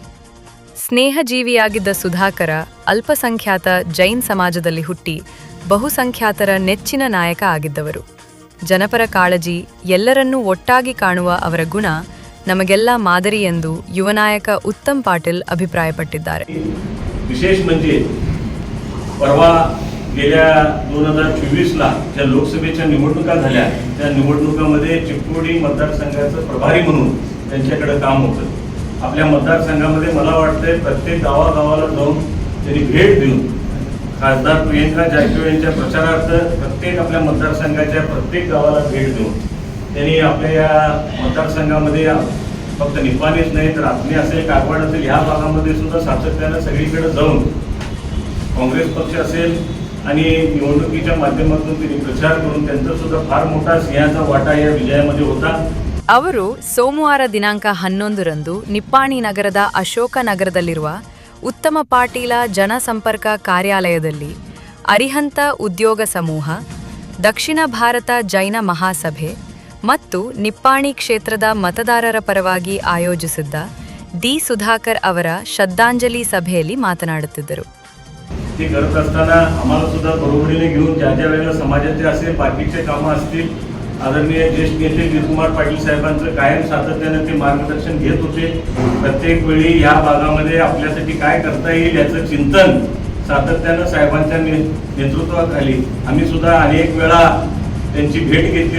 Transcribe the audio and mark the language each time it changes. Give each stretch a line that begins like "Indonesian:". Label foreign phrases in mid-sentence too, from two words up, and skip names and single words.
Kannada: ಸ್ನೇಹಜೀವಿಯಾಗಿದ್ದ ಸುಧಾಕರ ಅಲ್ಪಸಂಖ್ಯಾತ ಜೈನ್ ಸಮಾಜದಲ್ಲಿ ಹುಟ್ಟಿ ಬಹುಸಂಖ್ಯಾತರ ನೆಚ್ಚಿನ ನಾಯಕ ಆಗಿದ್ದವರು. ಜನಪರ ಕಾಳಜಿ, ಎಲ್ಲರನ್ನೂ ಒಟ್ಟಾಗಿ ಕಾಣುವ ಅವರ ಗುಣ ನಮಗೆಲ್ಲ ಮಾದರಿ ಎಂದು ಯುವ ನಾಯಕ ಉತ್ತಮ್ ಪಾಟೀಲ್ ಅಭಿಪ್ರಾಯಪಟ್ಟಿದ್ದಾರೆ.
Marathi: विशेष म्हणजे परवा गेल्या 2024ला ज्या लोकसभेच्या निवडणुका झाल्या त्या निवडणुकांमध्ये चिकोडी मतदारसंघाचं प्रभारी म्हणून त्यांच्याकडे काम होतं. आपल्या मतदारसंघामध्ये मला वाटतंय प्रत्येक गावागावाला जाऊन त्यांनी भेट देऊन खासदार प्रियंका जारकिहोळी यांच्या प्रचारार्थ प्रत्येक आपल्या मतदारसंघाच्या प्रत्येक गावाला भेट देऊन त्यांनी आपल्या या मतदारसंघामध्ये फक्त निपाणीच नाही तर आत्मी असेल, कागवाड असेल, ह्या भागामध्ये सुद्धा सातत्यानं सगळीकडे जाऊन काँग्रेस पक्ष असेल आणि निवडणुकीच्या माध्यमातून त्यांनी प्रचार करून त्यांचा सुद्धा फार मोठा सिंहाचा वाटा या विजयामध्ये होता.
Kannada: ಅವರು ಸೋಮವಾರ ದಿನಾಂಕ 11ರಂದು ನಿಪ್ಪಾಣಿ ನಗರದ ಅಶೋಕ ನಗರದಲ್ಲಿರುವ ಉತ್ತಮ ಪಾಟೀಲ ಜನಸಂಪರ್ಕ ಕಾರ್ಯಾಲಯದಲ್ಲಿ ಅರಿಹಂತ ಉದ್ಯೋಗ ಸಮೂಹ, ದಕ್ಷಿಣ ಭಾರತ ಜೈನ ಮಹಾಸಭೆ ಮತ್ತು ನಿಪ್ಪಾಣಿ ಕ್ಷೇತ್ರದ ಮತದಾರರ ಪರವಾಗಿ ಆಯೋಜಿಸಿದ್ದ ಡಿ ಸುಧಾಕರ್ ಅವರ ಶ್ರದ್ಧಾಂಜಲಿ ಸಭೆಯಲ್ಲಿ ಮಾತನಾಡುತ್ತಿದ್ದರು.
Marathi: ते करत असताना आम्हाला सुद्धा बरोबरीने घेऊन ज्या ज्या वेळेला समाजाचे असेल, बाकीचे कामं असतील, आदरणीय ज्येष्ठ नेते गिरीकुमार पाटील साहेबांचं कायम सातत्याने ते मार्गदर्शन घेत होते. प्रत्येक वेळी या भागामध्ये आपल्यासाठी काय करता येईल याचं चिंतन सातत्यानं साहेबांच्या नेतृत्वाखाली आम्ही सुद्धा अनेक वेळा त्यांची भेट घेतली.